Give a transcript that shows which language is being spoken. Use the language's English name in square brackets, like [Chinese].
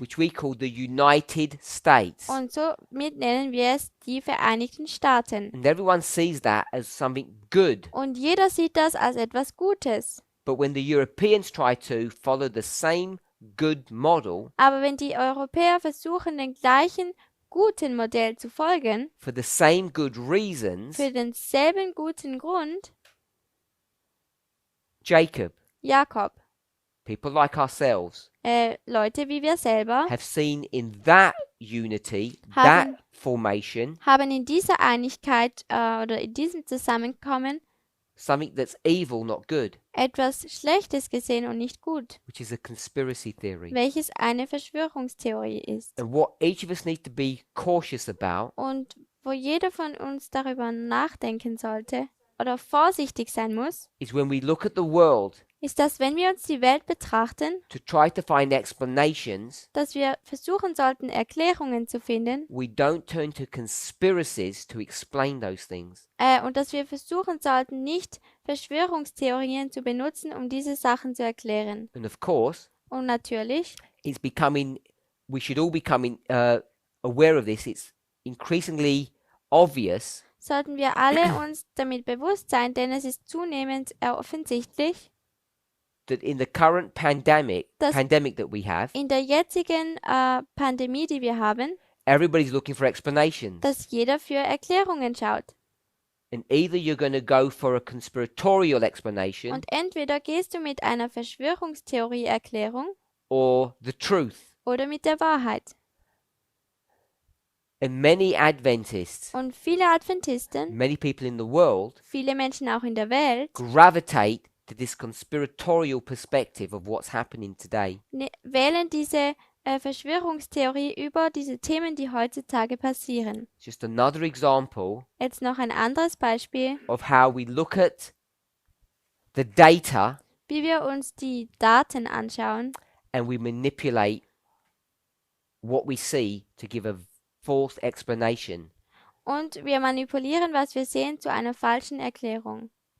[English] which we call the United States. [German] Und somit nennen wir es die Vereinigten Staaten. [English] And everyone sees that as something good. [German] Und jeder sieht das als etwas Gutes. [English] But when the Europeans try to follow the same good model [German] Aber wenn die Europäer versuchen, dem gleichen guten Modell zu folgen, [English] for the same good reasons, [German] für denselben guten Grund, [English] Jacob, [German] Jakob, [English] people like ourselves, [German] Leute wie wir selber, [English] have seen in that unity, [German] Haben- [English] that formation, [German] haben in dieser Einigkeit oder in diesem Zusammenkommen [English] something that's evil, not good, [German] etwas Schlechtes gesehen und nicht gut, [English] which is a conspiracy theory. [German] welches eine Verschwörungstheorie ist. [English] And what each of us need to be cautious about [German] Und wo jeder von uns darüber nachdenken sollte oder vorsichtig sein muss, [English] is when we look at the world [German] ist, dass wenn wir uns die Welt betrachten, [English] to try to find explanations, [German] dass wir versuchen sollten, Erklärungen zu finden [English] we don't turn to conspiracies to explain those things. [German] und dass wir versuchen sollten, nicht Verschwörungstheorien zu benutzen, um diese Sachen zu erklären. [English] And of course, [German] Und natürlich [English] it's becoming, we should all become aware of this. It's increasingly obvious [German] sollten wir alle uns damit bewusst sein, denn es ist zunehmend offensichtlich, [English] that in the current pandemic [German] Das- [English] that we have, [German] in der jetzigen Pandemie, die wir haben, [English] everybody's looking for explanations. [German] dass jeder für Erklärungen schaut. [English] And either you're going to go for a conspiratorial explanation [German] Und entweder gehst du mit einer Verschwörungstheorie-Erklärung [English] or the truth. [German] oder mit der Wahrheit. [English] And many Adventists, [German] Und viele Adventisten, [English] many people in the world, [German] viele Menschen auch in der Welt, [English] gravitate to this conspiratorial perspective of what's happening today. [German] wählen diese Verschwörungstheorie über diese Themen, die heutzutage passieren. [English] Just another example [German] Jetzt noch ein anderes Beispiel, [English] of how we look at the data [German] wie wir uns die Daten anschauen [English] and we manipulate what we see to give a false explanation. [German] und wir manipulieren, was wir sehen, zu einer falschen Erklärung.